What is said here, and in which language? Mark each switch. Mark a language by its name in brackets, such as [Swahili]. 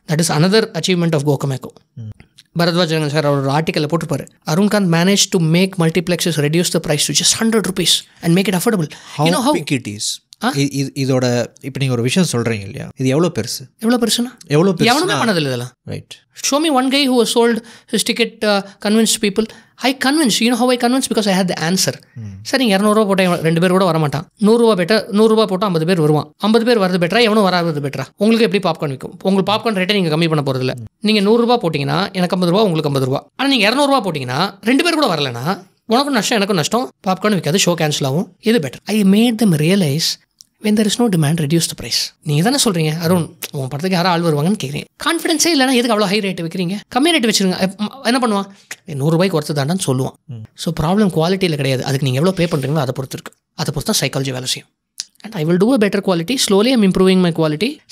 [English] That is another achievement of கோகமேக்கோ. Bharadwaj Rangan sir [Tamil] our ஆர்டிக்கலில் போட்டுருப்பாரு, [English] Arunkanth manage to make multiplexes reduce the price to just 100 rupees and make it affordable. How big it is? [Tamil] இதோட இப்போ நீங்கள் ஒரு விஷயம் சொல்கிறீங்க இல்லையா, இது எவ்வளோ பெருசுனா எவனுமே பண்ணதில்லை இதெல்லாம். [English] Right. Show me one guy who has sold his ticket, convinced people. I convinced. You know how I convinced? Because I had the answer. [Tamil] சரி, நீங்கள் 200 ரூபா போட்டால் 2 பேர் கூட வரமாட்டான். 100 ரூபா பெட்டர். 100 ரூபா போட்டால் 50 பேர் வருவான். 50 பேர் வரது பெட்டரா, எவனும் வராது பெட்டரா? உங்களுக்கு எப்படி பாப்கார்ன் விற்கும்? உங்களுக்கு பாப்கார்ன் ரேட்டை நீங்கள் கம்மி பண்ண போகிறதில்ல. நீங்கள் 100 ரூபா போட்டிங்கன்னா எனக்கு 50 ரூபா, உங்களுக்கு 50 ரூபா. ஆனால் நீங்கள் 200 ரூபா போட்டிங்கன்னா 2 பேர் கூட வரலன்னா உனக்கும் நஷ்டம், எனக்கும் நஷ்டம். பாப்கார்ன் விற்காது, ஷோ கேன்சல் ஆகும். இது better. [English] I made them realize when there is no demand, reduce the price. [Tamil] நீங்கள் தானே சொல்கிறீங்க அருண், உங்கள் படத்துக்கு யாரும் ஆள் வருவாங்கன்னு கேட்குறீங்க. கான்ஃபிடன்ஸே இல்லைனா எதுக்கு அவ்வளோ ஹை ரேட்டு வைக்கிறீங்க? கம்மி ரேட்டு வச்சுருங்க. என்ன பண்ணுவான்? 100 ரூபாய்க்கு ஒருத்தர் தாண்டான்னு சொல்லுவான். ஸோ ப்ராப்ளம் குவாலிட்டியில் கிடையாது, அதுக்கு நீங்கள் எவ்வளோ பே பண்ணுறீங்களோ அதை பொறுத்து இருக்குது. அதை பொறுத்து தான் சைக்காலஜி வேலை செய்யும். [English] And I will do a better quality. Slowly I'm improving my quality.